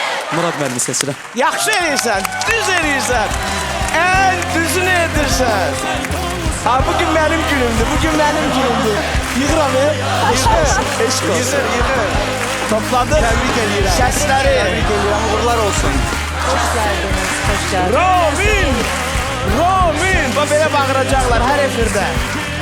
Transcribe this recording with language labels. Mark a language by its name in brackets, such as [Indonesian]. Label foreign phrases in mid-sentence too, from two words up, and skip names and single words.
[Azerbaijani] Murad müəllimi seçirəm. Yaxşı eləyirsən, düz eləyirsən. Ən düzünü edirsən. Ha, bugün mənim günümdür, bugün mənim günümdür. Yığıram, yığır. Eşq olsun. Yığır. Topladıq. Təbrik edirəm. Səsləri. Təbrik edirəm. Uğurlar olsun. [Turkish] Hoş geldiniz, hoş geldiniz. [Azerbaijani] Ramin! Ramin! Bax belə bağıracaqlar hər efirdə.